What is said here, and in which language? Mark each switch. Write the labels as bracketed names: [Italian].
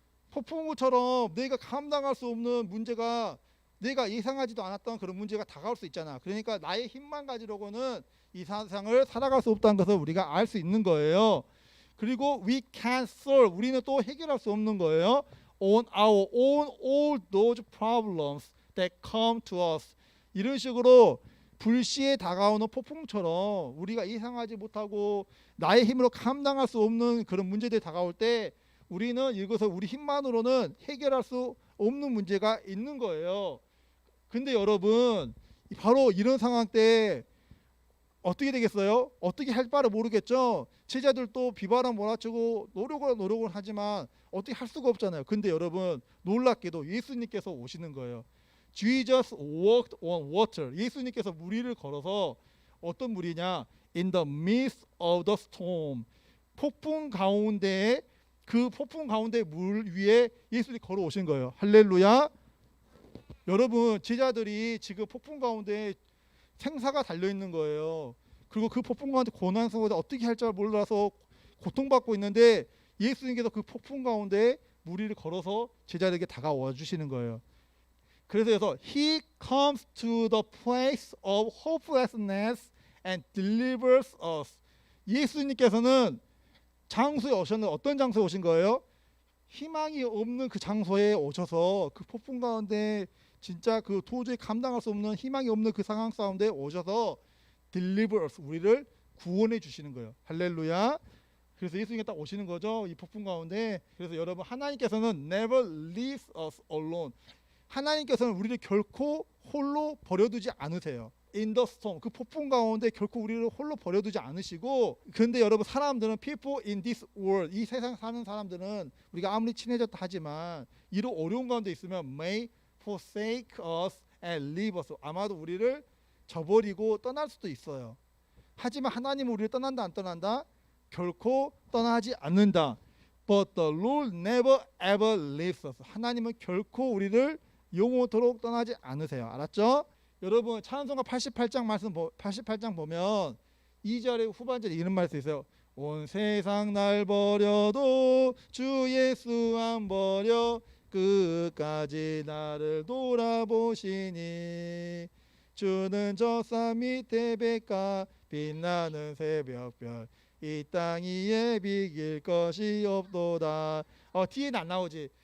[Korean] 폭풍우처럼 내가 감당할 수 없는 문제가, 내가 예상하지도 않았던 그런 문제가 다가올 수 있잖아. 그러니까 나의 힘만 가지고는 이 세상을 살아갈 수 없다는 것을 우리가 알 수 있는 거예요. 그리고 [English] we can't solve, [Korean] 우리는 또 해결할 수 없는 거예요. [English] on our own all those problems that come to us. [Korean] 이런 식으로 불시에 다가오는 폭풍처럼 우리가 예상하지 못하고 나의 힘으로 감당할 수 없는 그런 문제들이 다가올 때 우리는 이것을 우리 힘만으로는 해결할 수 없는 문제가 있는 거예요. 근데 여러분, 바로 이런 상황 때 어떻게 되겠어요? 어떻게 할 바를 모르겠죠. 제자들도 비바람 몰아치고 노력은 하지만 어떻게 할 수가 없잖아요. 근데 여러분, 놀랍게도 예수님께서 오시는 거예요. [English] Jesus walked on water. [Korean] 예수님께서 물 위를 걸어서, 어떤 물이냐? [English] In the midst of the storm. [Korean] 폭풍 가운데, 그 폭풍 가운데 물 위에 예수님이 걸어오신 거예요. 할렐루야. 여러분, 제자들이 지금 폭풍 가운데 생사가 달려있는 거예요. 그리고 그 폭풍 가운데 고난 속에서 어떻게 할 줄 몰라서 고통받고 있는데 예수님께서 그 폭풍 가운데 물 위를 걸어서 제자들에게 다가와 주시는 거예요. [English] 그래서 He comes to the place of hopelessness and delivers us. [Korean] 예수님께서는 장소에 오셨는데 어떤 장소에 오신 거예요? 희망이 없는 그 장소에 오셔서 그 폭풍 가운데 진짜 그 도저히 감당할 수 없는 희망이 없는 그 상황 가운데 오셔서 [English] deliver us, [Korean] 우리를 구원해 주시는 거예요. 할렐루야. 그래서 예수님이 딱 오시는 거죠. 이 폭풍 가운데. 그래서 여러분, 하나님께서는 [English] never leave us alone. [Korean] 하나님께서는 우리를 결코 홀로 버려두지 않으세요. [English] In the storm, [Korean] 그 폭풍 가운데 결코 우리를 홀로 버려두지 않으시고, 근데 여러분, 사람들은 [English] people in this world, [Korean] 이 세상 사는 사람들은 우리가 아무리 친해졌다 하지만 이런 어려운 가운데 있으면 [English] may forsake us and leave us, [Korean] 아마도 우리를 저버리고 떠날 수도 있어요. 하지만 하나님은 우리를 떠난다 안 떠난다? 결코 떠나지 않는다. [English] But the Lord never ever leaves us. [Korean] 하나님은 결코 우리를 영원토록 떠나지 않으세요. 알았죠? 여러분, 찬송가 88장 보면 2절의 후반절에 이런 말씀 있어요. 온 세상 날 버려도 주 예수 안 버려 끝까지 나를 돌아보시니 주는 저 산 밑에 백가 빛나는 새벽별 이 땅 위에 비길 것이 없도다. 뒤에는 안 나오지.